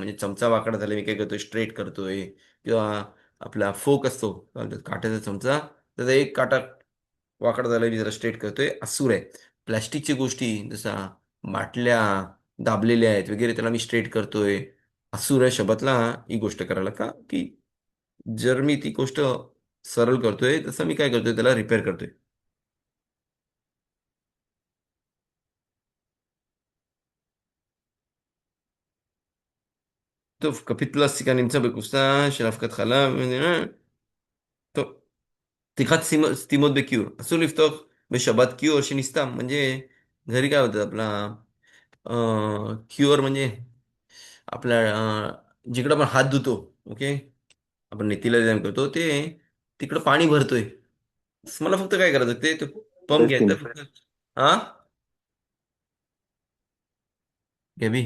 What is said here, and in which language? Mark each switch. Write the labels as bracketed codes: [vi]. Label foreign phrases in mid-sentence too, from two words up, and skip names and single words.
[mr] म्हणजे चमचा वाकडा झाला, मी काय करतोय स्ट्रेट करतोय, किंवा आपला फोक असतो काट्याचा चमचा, त्याचा एक काटा वाकडा झाला मी जरा स्ट्रेट करतोय, असूर आहे. प्लॅस्टिकची गोष्टी जसा बाटल्या दाबलेल्या आहेत वगैरे, त्याला मी स्ट्रेट करतोय, असूर आहे शबातला ही गोष्ट करायला. का की जर मी ती गोष्ट सरळ करतोय, तसं मी काय करतोय त्याला रिपेअर करतोय. [he] טוב, כפית פלסטיקה נמצא בקופסה של אבקת חלב, טוב, פתיחת סתימות בכיור. אסור לפתוח בשבת כיור שנסתם, [mr] म्हणजे घरी काय होतं आपला क्युअर म्हणजे आपल्या जिकडं आपण हात धुतो, ओके, आपण नेतीला व्यायाम करतो ते तिकडं पाणी भरतोय. मला फक्त काय करायचं ते पंप घ्यायचा बेसिन फक्त. हा, घ्यावी